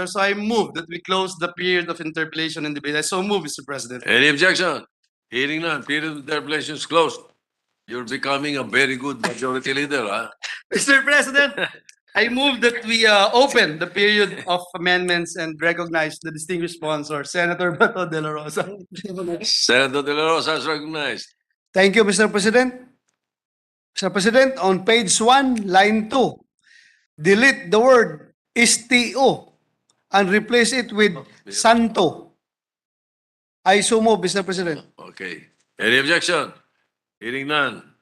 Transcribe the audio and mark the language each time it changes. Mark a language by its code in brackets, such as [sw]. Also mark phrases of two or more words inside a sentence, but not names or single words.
[en] So I move that we close the period of interpellation and debate. I so move, Mr. President. Any objection? Hearing none, period of interpellation is closed. You're becoming a very good majority leader, huh? Mr. President, I move that we open the period of amendments and recognize the distinguished sponsor, Senator Bato de la Rosa. Senator De La Rosa is recognized. Thank you, Mr. President. Mr. President, on page 1, line 2, delete the word STO and replace it with Santo. I so move, Mr. President. Okay. Any objection? Hearing none.